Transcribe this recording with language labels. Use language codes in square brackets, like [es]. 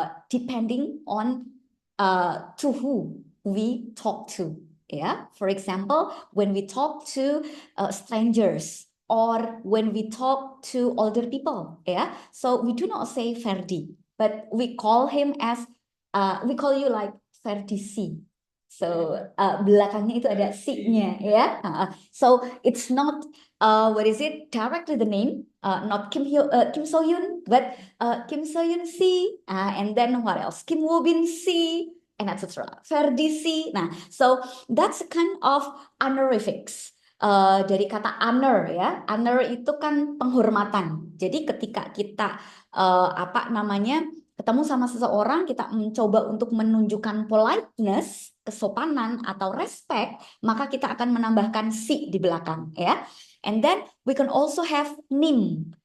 [en] depending on to who we talk to. Yeah, for example, when we talk to strangers or when we talk to older people. Yeah, so we do not say Ferdi, but we call him as we call you like Ferdi C. [id] So belakangnya itu ada C-nya, ya. [en] So it's not what is it directly the name, not Kim So Hyun, but Kim So Hyun C, and then what else? Kim Woo Bin C, and etc. Ferdi C. Nah, so that's a kind of honorifics. [id] Dari kata honor, ya, honor itu kan penghormatan. Jadi ketika kita apa namanya ketemu sama seseorang, kita mencoba untuk menunjukkan politeness, kesopanan atau respect, maka kita akan menambahkan si di belakang, ya. [en] And then we can also have nim.